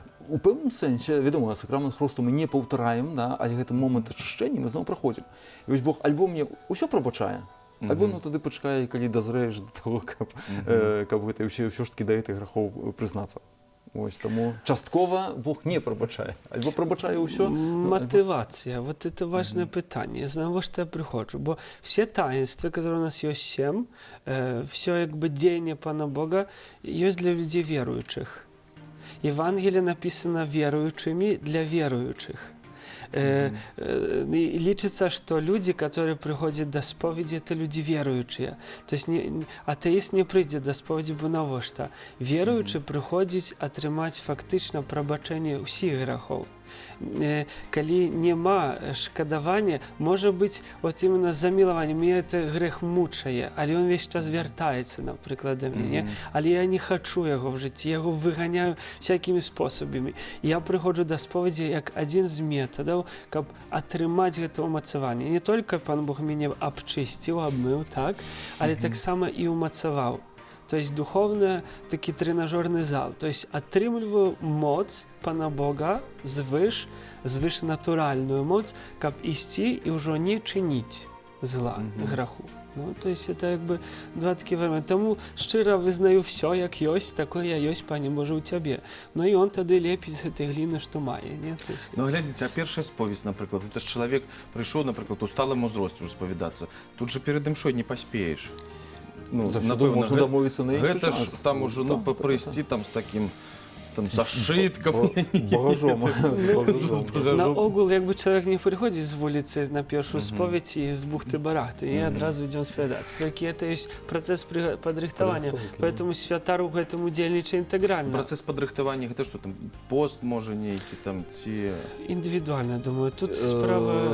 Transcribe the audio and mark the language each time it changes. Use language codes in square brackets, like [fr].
[be] У пэўным сэнсе, вядома, сакрамент хросту мы не паўтараем, але гэты момант ачышчэння мы зноў праходзім. І вось Бог альбо мне ўсё прабачае, альбо тады пачакае, калі дазрэеш да таго, каб гэта ўсё ж такі да гэтых грахоў прызнацца. Ось таму часткова Бог не прабачае, альбо прабачае ўсё. [ru] Мотивация, вот это важное питание. З навошта я приходжу, бо все таинства, которые у нас есть 7, все как бы деяние Пана Бога, есть для людей верующих. Евангелие написано верующими для верующих. [be] Лічыцца, што людзі, которые прыходзяць да споведзі, это людзі веруючыя. То есть атэіст не прыйдзе да споведзі, бо навошта? Веруючы прыходзіць атрымаць фактычна прабачэнне ўсіх грахоў. Калі няма шкадавання, можа быць [ru] вот именно [be] замілаванне, мне это грэх мучае, але ён весь час вяртаецца, напрыклад, да мяне, але я не хачу яго в жыцці, я яго выганяю всякімі спосабамі. Я прыходжу да споведзі як адзін з метадаў, каб атрымаць гэта ўмацаванне. Не толькі Пан Бог мяне абчысціў, абмыў, так, але таксама і ўмацаваў. [ru] То есть духовный такий тренажерный зал. [be] То есть отрымліваю моц Пана Бога звыш натуральную моц, каб ісці і ўжо не чыніць зла, граху. [ru] Ну, то есть это как бы два такие варианты. [be] Тому шчыра вызнаю все, як ёсць, такое я ёсць, Пане Боже, у Цябе. Ну і он тады лепіць з гэтай гліны, што мае. Не? То есть... Ну, глядзіце, а першая споведь, напрыклад, это ж чалавек прыйшоў, напрыклад, у сталым узросце ўжо спавядацца. Тут же перед імшой не паспееш. Ну, можна дамовіцца на іншы час. Гэта ж там ужо прыйсці там з такім са шыткам. Багажом. Наогул, якби чалавек не прыходзіць з вуліцы на першую споведь і з бухты-барахты, і адразу ідзём спавядацца. Толькі это ёсць працэс падрыхтавання, [ru] поэтому [be] святар у гэтым удзельнічае інтэгральна. Працэс падрыхтавання, гэта што там, пост можа нейкі там, ці... Індывідуальна, думаю, тут справа...